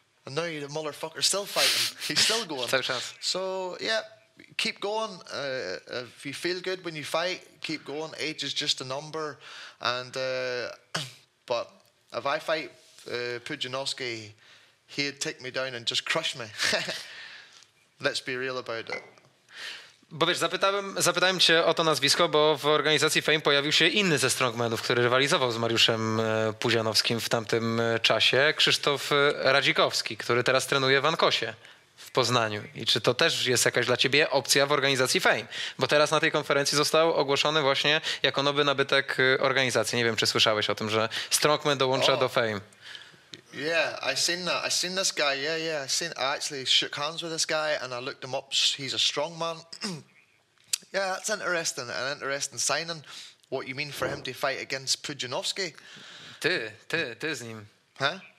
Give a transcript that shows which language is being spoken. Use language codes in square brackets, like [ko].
[en] And now the motherfucker's still fighting. He's still going. So, yeah, keep going. If you feel good when you fight, keep going. Age is just a number. And but if I fight Pudzianowski, he'd take me down and just crush me. Let's be real about it. [pl] Bo wiesz, zapytałem cię o to nazwisko, bo w organizacji Fame pojawił się inny ze strongmanów, który rywalizował z Mariuszem Pudzianowskim w tamtym czasie, Krzysztof Radzikowski, który teraz trenuje w Ankosie w Poznaniu. I czy to też jest jakaś dla ciebie opcja w organizacji Fame? Bo teraz na tej konferencji został ogłoszony właśnie jako nowy nabytek organizacji. Nie wiem, czy słyszałeś o tym, że strongman dołącza do Fame. [en] Yeah, I seen that. I seen this guy. Yeah. I actually shook hands with this guy, and I looked him up. He's a strong man. Yeah, that's interesting. An interesting signing. What you mean for him to fight against Pudzianowski? [pl] Ty z nim. Huh?